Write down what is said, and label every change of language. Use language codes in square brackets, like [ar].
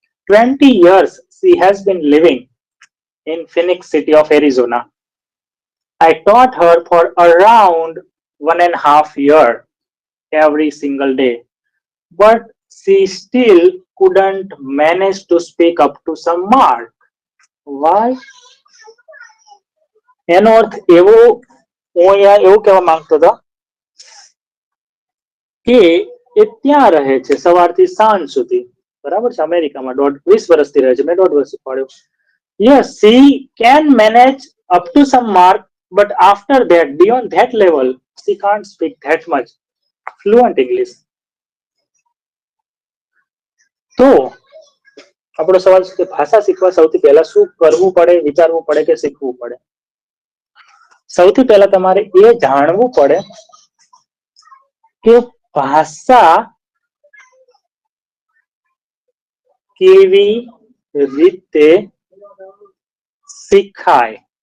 [en] 20 years she has been living in Phoenix city of Arizona. I taught her for around 1.5 years every single day, but she still couldn't manage to speak up to some mark. Why? [gu] એનો અર્થ એવો, હું અહીંયા એવું કહેવા માંગતો હતો કે એ ત્યાં રહે છે સવારથી સાંજ સુધી, બરાબર છે? અમેરિકામાં 20 વર્ષથી રહે છે. મેં 1.5 વર્ષ શીખવાડ્યું. [en] Yes, she can manage up to some mark, but after that, beyond that level, she can't speak that much fluent English. [gu] તો આપણો સવાલ છે કે ભાષા શીખવા સૌથી પહેલા શું કરવું પડે, વિચારવું પડે કે શીખવું પડે? સૌથી પહેલા તમારે એ જાણવું પડે કે ભાષા કેવી રીતે શીખાય.